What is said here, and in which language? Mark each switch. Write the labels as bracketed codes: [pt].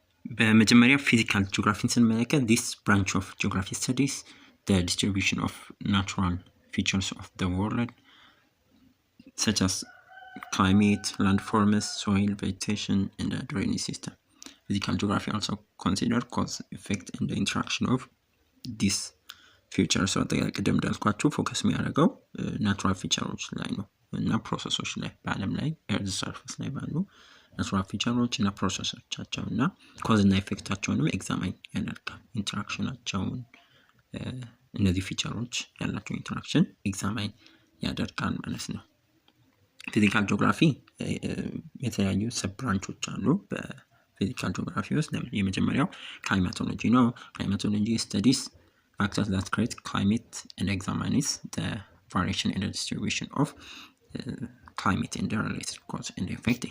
[am] በመጀመሪያ ፊዚካል ጂኦግራፊን ስንመለከት [en] this branch of geography studies the distribution of natural features of the world such as climate, landforms, soil, vegetation and the drainage system. Physical geography also consider cause, effect and the interaction of these features. [am] So ቅድም እንዳልኳችሁ ፎከስ የሚያደርገው ናቹራል ፊቸሮች ላይ ነው እና ፕሮሰሶች ላይ በዓለም ላይ ኤርዝ ሰርፌስ ላይ ባሉ ናቹራል ፊቸሮች እና ፕሮሰሶቻቸው እና ኮዝ እና ኢፌክታቸውንም ኤግዛማይን ያደርጋል። ኢንተራክሽናቸውን እነዚህ ፊቸሮች ያላቸው ኢንተራክሽን ኤግዛማይን ያደርጋል ማለት ነው። ፊዚካል ጂኦግራፊ የተለያዩ ሰብ ብራንቾች አሉ በፊዚካል ጂኦግራፊ ውስጥ። የመጀመሪያው ክላይማቶሎጂ ነው። ክላይማቶሎጂ ስተዲስ [en] factors that create climate and examines the variation and the distribution of climate and the related cause and effect.